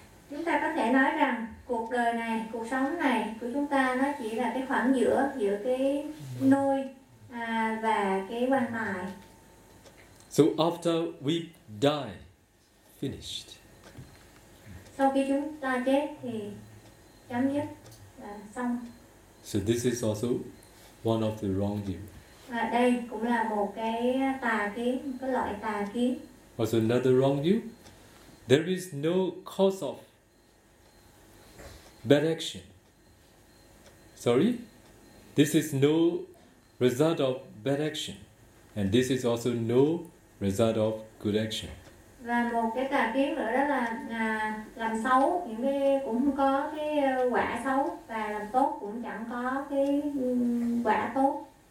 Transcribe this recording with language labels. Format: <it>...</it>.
<vi>Chúng ta có thể nói rằng cuộc đời này, cuộc sống này của chúng ta nó chỉ là cái khoảng giữa cái nôi và cái quan mài.</vi> <en>So after we die, finished.</en> <vi>Sau khi chúng ta chết thì chấm dứt là xong.</vi> <en>So this is also one of the wrong view.</en> <vi>Và đây cũng là một cái tà kiến, một cái loại tà kiến.</vi> <en>Also another wrong view. There is no cause of bad action. Sorry? This is no result of bad action. And this is also no result of good action.</en> <vi>Và một cái tà kiến nữa đó là làm xấu những cái cũng không có cái quả xấu và làm tốt cũng chẳng có cái quả tốt.</vi>